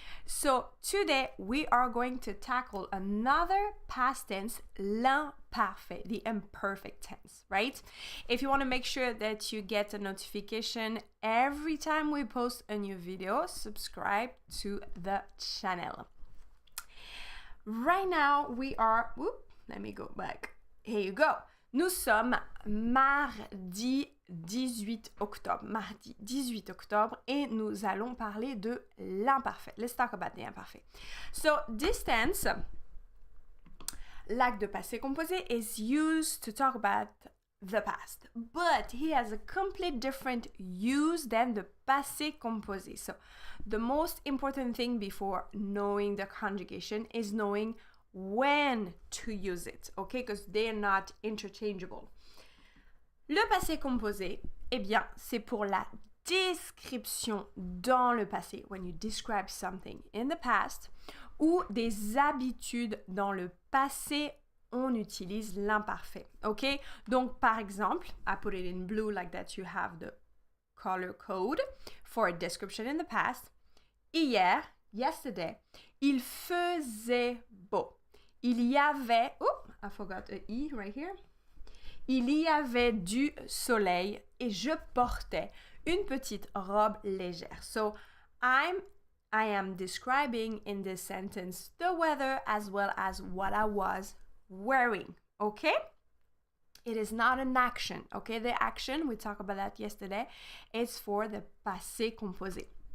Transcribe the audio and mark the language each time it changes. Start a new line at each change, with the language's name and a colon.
English: So today we are going to tackle another past tense, l'imparfait, the imperfect tense, right? If you want to make sure that you get a notification every time we post a new video, subscribe to the channel. Right now we are, let me go back. Here you go.
French: Nous sommes mardi 18 octobre, et nous allons parler de l'imparfait.
English: Let's talk about the imparfait. So this tense, like the passé composé, is used to talk about the past, but he has a complete different use than the passé composé. So the most important thing before knowing the conjugation is knowing when to use it, okay? Because they're not interchangeable.
French: Le passé composé, eh bien, c'est pour la description dans le passé,
English: when you describe something in the past,
French: ou des habitudes dans le passé, on utilise l'imparfait, ok? Donc, par exemple,
English: I put it in blue like that you have the color code for a description in the past.
French: Hier,
English: yesterday,
French: il faisait beau. Il y avait,
English: I forgot a E right here.
French: Il y avait du soleil et je portais une petite robe légère.
English: So I am describing in this sentence the weather as well as what I was wearing, okay? It is not an action, okay? The action, we talked about that yesterday, is for the passé composé.